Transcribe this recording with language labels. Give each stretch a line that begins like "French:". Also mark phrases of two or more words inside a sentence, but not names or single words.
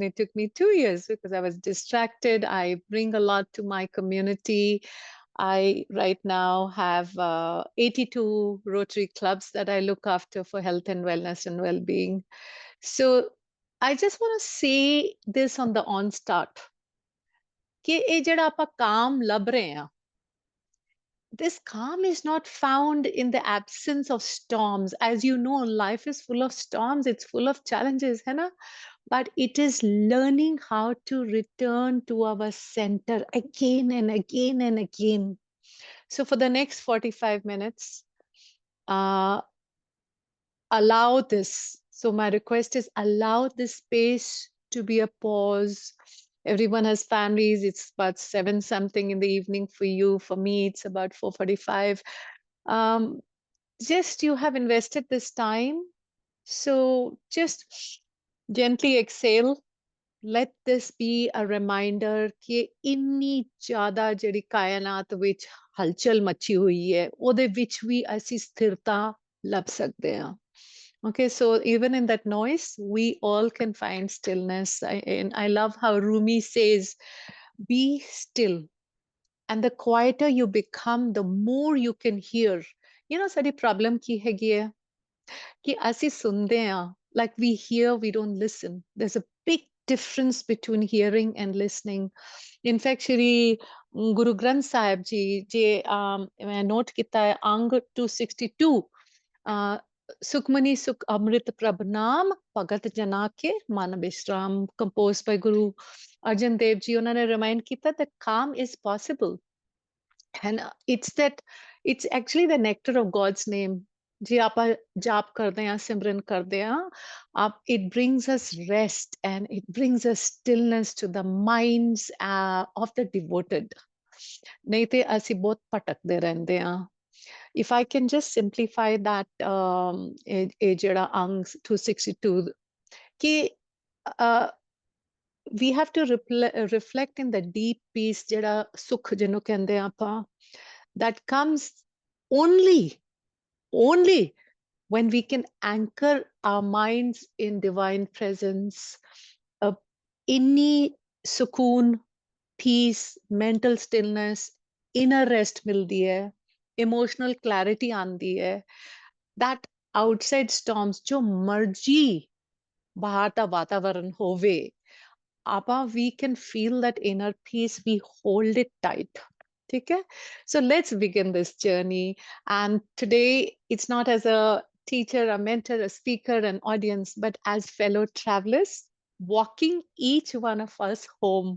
English: It took me 2 years because I was distracted. I bring a lot to my community. I right now have 82 Rotary clubs that I look after for health and wellness and well-being. So I just want to say this on the onstart
Punjabi: ਕਿ ਇਹ ਜਿਹੜਾ ਆਪਾਂ calm ਲੱਭ ਰਹੇ ਹਾਂ,
English: this calm is not found in the absence of storms. As you know, life is full of storms, it's full of challenges,
Hindi: है ना?
English: But it is learning how to return to our center again and again and again. So for the next 45 minutes, uh, allow this. So my request is allow this space to be a pause. Everyone has families. It's about 7 something in the evening for you. For me, it's about 4:45. Um, just you have invested this time. So just gently exhale. Let this be a reminder
Punjabi: ਕਿ ਇੰਨੀ ਜ਼ਿਆਦਾ ਜਿਹੜੀ ਕਾਇਨਾਤ ਵਿੱਚ ਹਲਚਲ ਮਚੀ ਹੋਈ ਹੈ, ਉਹਦੇ ਵਿੱਚ ਵੀ ਅਸੀਂ ਸਥਿਰਤਾ ਲੱਭ ਸਕਦੇ ਹਾਂ.
English: Okay, so even in that noise, we all can find stillness. And I love how Rumi says, be still. And the quieter you become, the more you can hear. You know,
Punjabi: ਸਾਡੀ problem ਕੀ ਹੈਗੀ ਹੈ ਕਿ ਅਸੀਂ
Hindi: सुनते हैं,
English: like we hear, we don't listen. There's a big difference between hearing and listening. In fact, Shri Guru Granth Sahib ji,
Punjabi: ਜੇ ਮੈਂ note ਕੀਤਾ ਹੈ ਅੰਗ 262, ਸੁਖਮਨੀ ਸੁਖ ਅੰਮ੍ਰਿਤ ਪ੍ਰਭ ਨਾਮ ਭਗਤ ਜਨਾ ਕੇ ਮਨ ਵਿਸ਼ਰਾਮ,
English: composed by Guru Arjan Dev ji.
Hindi: उन्होंने remind किता
English: that calm is possible, and it's actually the nectar of God's name.
Hindi: जी आप जाप करते हैं,
English: सिमरन करते हैं, आप it brings us rest and it brings us stillness to the minds of the devoted.
Hindi: नहीं तो
Punjabi: ਅਸੀਂ बहुत ਭਟਕਦੇ ਰਹਿੰਦੇ ਹਾਂ.
English: If I can just simplify that,
Punjabi: ਇਹ ਜਿਹੜਾ ਅੰਗ 262 ਕਿ uh,
English: we have to reflect in the deep peace
Punjabi: ਜਿਹੜਾ ਸੁਖ ਜਿਹਨੂੰ ਕਹਿੰਦੇ ਆਪਾਂ,
English: that comes only when we can anchor our minds in divine presence. uh,
Punjabi: ਇੰਨੀ ਸਕੂਨ,
English: peace, mental stillness, inner rest
Punjabi: ਮਿਲਦੀ ਹੈ,
English: emotional clarity
Punjabi: ਆਂਦੀ ਹੈ,
English: that outside storms
Punjabi: ਜੋ ਮਰਜ਼ੀ ਬਾਹਰ ਦਾ ਵਾਤਾਵਰਣ ਹੋਵੇ,
English: apa we can feel that inner peace, we hold it tight. Okay, so let's begin this journey. And today it's not as a teacher, a mentor, a speaker, an audience, but as fellow travelers walking each one of us home.